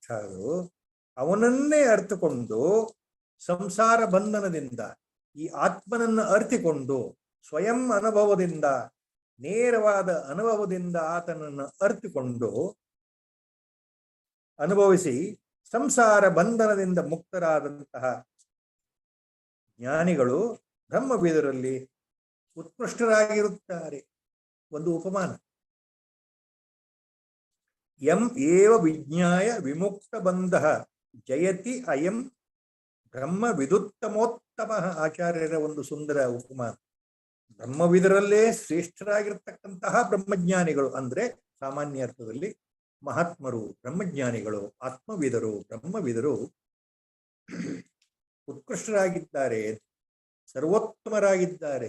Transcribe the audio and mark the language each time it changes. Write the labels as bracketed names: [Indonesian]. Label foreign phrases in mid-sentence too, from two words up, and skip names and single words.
[Kannada] ಅದು ಅವನನ್ನೇ ಅರ್ಥಕೊಂಡು ಸಂಸಾರ ಬಂಧನದಿಂದ ಈ ಆತ್ಮನನ್ನು ಅರ್ಥಿಕೊಂಡು ಸ್ವಯಂ ಅನುಭವದಿಂದ, ನೇರವಾದ ಅನುಭವದಿಂದ ಆತನನ್ನು ಅರ್ಥಿಕೊಂಡು ಅನುಭವಿಸಿ ಸಂಸಾರ ಬಂಧನದಿಂದ ಮುಕ್ತರಾದಂತಹ ಜ್ಞಾನಿಗಳು ಬ್ರಹ್ಮವೇದರಲ್ಲಿ ಉತ್ಕೃಷ್ಟರಾಗಿರುತ್ತಾರೆ. ಒಂದು ಉಪಮಾನ. [Sanskrit] ಯಂ ಏವ ವಿಜ್ಞಾಯ ವಿಮುಕ್ತ ಬಂಧ ಜಯತಿ ಅಯಂ ಬ್ರಹ್ಮ ವಿದುತ್ತಮೋತ್ತಮ. [Kannada] ಆಚಾರ್ಯರ ಒಂದು ಸುಂದರ ಉಪಮಾನ. ಬ್ರಹ್ಮವಿದರಲ್ಲೇ ಶ್ರೇಷ್ಠರಾಗಿರ್ತಕ್ಕಂತಹ ಬ್ರಹ್ಮಜ್ಞಾನಿಗಳು ಅಂದ್ರೆ ಸಾಮಾನ್ಯ ಅರ್ಥದಲ್ಲಿ ಮಹಾತ್ಮರು, ಬ್ರಹ್ಮಜ್ಞಾನಿಗಳು, ಆತ್ಮವಿದರು, ಬ್ರಹ್ಮವಿದರು ಉತ್ಕೃಷ್ಟರಾಗಿದ್ದಾರೆ, ಸರ್ವೋತ್ತಮರಾಗಿದ್ದಾರೆ.